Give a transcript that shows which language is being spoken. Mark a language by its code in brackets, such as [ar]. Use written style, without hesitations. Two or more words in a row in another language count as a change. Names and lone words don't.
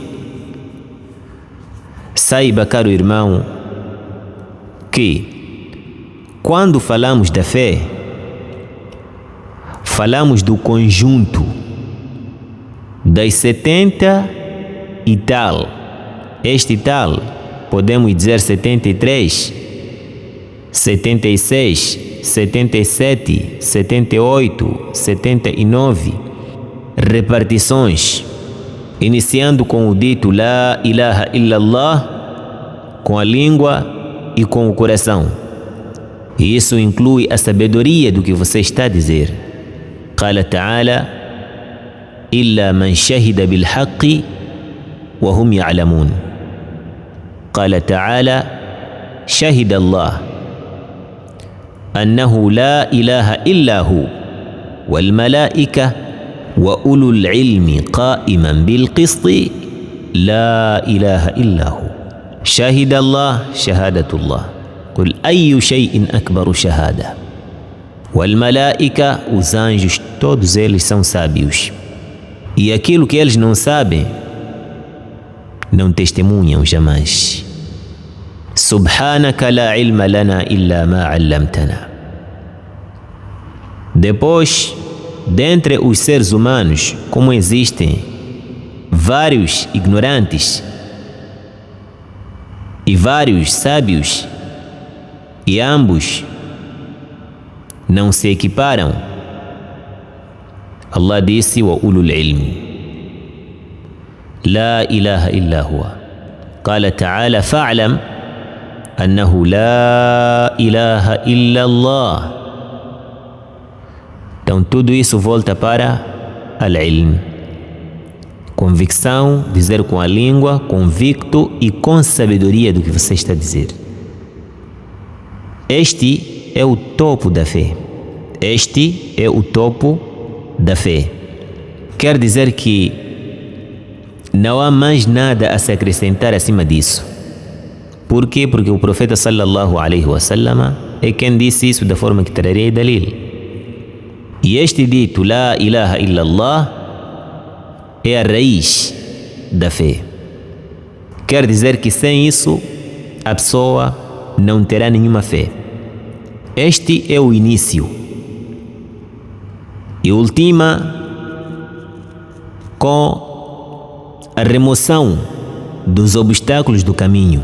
[pt] Saiba, caro irmão, que quando falamos da fé, falamos do conjunto das 70 e tal. Este tal, podemos dizer 73, 76, 77, 78, 79 repartições, iniciando com o dito [ar] لا إله إلا الله, [pt] com a língua e com o coração. E isso inclui a sabedoria do que você está a dizer. [ar] قال تعالى، إلا من شهد بالحق وهم يعلمون. قال تعالى، شهد الله أنه لا إله إلا هو والملائكة وأولو العلم قائما بالقسط لا إله إلا هو. شهد الله، شهادة الله. قل أي شيء أكبر شهادة. والملائكة, [pt] os anjos, todos eles são sábios. E aquilo que eles não sabem, não testemunham jamais. [ar] سبحانك لا علم لنا إلا ما علمتنا. [pt] Depois, dentre os seres humanos, como existem vários ignorantes e vários sábios, e ambos não se equiparam, Allah disse: [ar] وأولو العلم لا إله إلا هو. قال تعالى، فاعلم أنه لا إله إلا الله. [pt] Então tudo isso volta para al-ilm. Convicção, dizer com a língua, convicto e com sabedoria do que você está a dizer. Este é o topo da fé. Este é o topo da fé. Quer dizer que não há mais nada a se acrescentar acima disso. Por quê? Porque o profeta [ar] صلى الله عليه وسلم [pt] é quem disse isso da forma que trarei dalil. E este dito, [ar] لا إله إلا الله, [pt] é a raiz da fé. Quer dizer que sem isso, a pessoa não terá nenhuma fé. Este é o início. E ultima com a remoção dos obstáculos do caminho.